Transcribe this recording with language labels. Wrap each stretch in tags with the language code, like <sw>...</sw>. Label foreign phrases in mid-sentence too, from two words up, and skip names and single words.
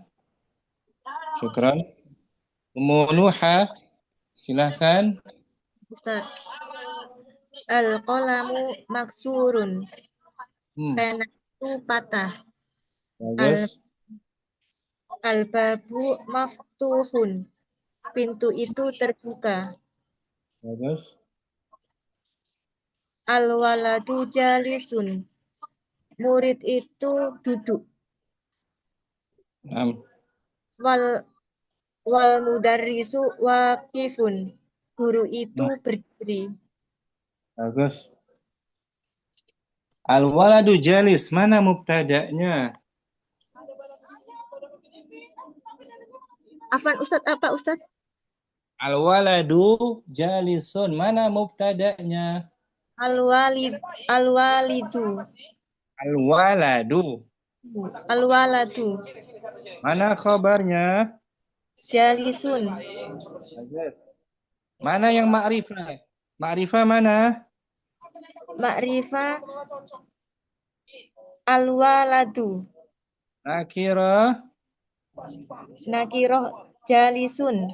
<id>Syukran. Nuha, silahkan.</id> <ar>Ustaz. القلم مكسور.</ar> <id>Pena itu patah. Bagus.</id> <ar>الباب مفتوح.</ar> <id>Pintu itu terbuka. Bagus.</id> <ar>الولد جالس.</ar> <id>Murid itu duduk.</id> <ar>والمدرس واقف.</ar> <id>Guru itu berdiri. Bagus.</id> <ar>الولد جالس.</ar> <id>Mana mubtada'nya? Afan Ustaz, apa Ustaz?</id> <ar>الولد جالس.</ar> <id>Mana mubtada'nya?</id> <ar>Al-walidu. Al-waladu. Al-waladu.</ar> <id>Mana khabarnya?</id> <ar>Jalisun.</ar> <id>Bagus. Mana yang ma'rifah? Ma'rifah mana?</id> <ar>معرفة الولد. Nakirah. نكرة جالس.</ar>